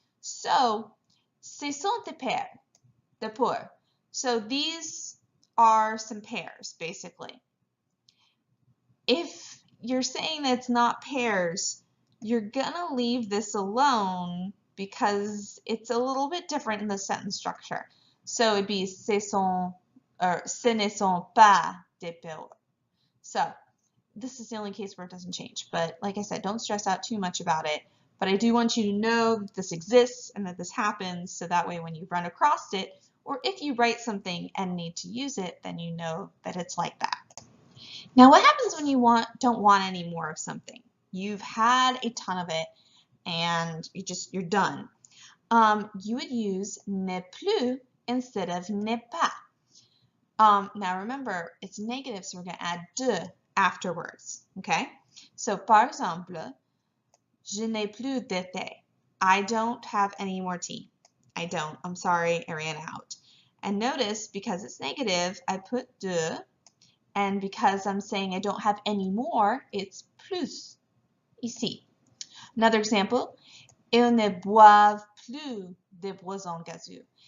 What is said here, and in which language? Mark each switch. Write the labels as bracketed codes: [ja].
[fr] So, ce sont des pears, des poires. [en] So these are some pears, basically. If you're saying that it's not pears, you're gonna leave this alone because it's a little bit different in the sentence structure. So it'd be [fr] ce ne sont pas des pears. [en] So this is the only case where it doesn't change. But like I said, don't stress out too much about it. But I do want you to know that this exists and that this happens, so that way when you run across it, or if you write something and need to use it, then you know that it's like that. Now, what happens when you don't want any more of something? You've had a ton of it, and you're done. You would use [fr] ne plus [en] instead of [fr] ne pas. [en] Now remember, it's negative, so we're going to add de afterwards. Okay? [fr] So, par exemple, je n'ai plus de thé. [en] I don't have any more tea. I don't. I'm sorry, I ran out. And notice, because it's negative, I put de. And because I'm saying I don't have any more, it's plus, [fr] ici. [en] Another example, [fr] ils ne boivent plus de boissons gazeuses.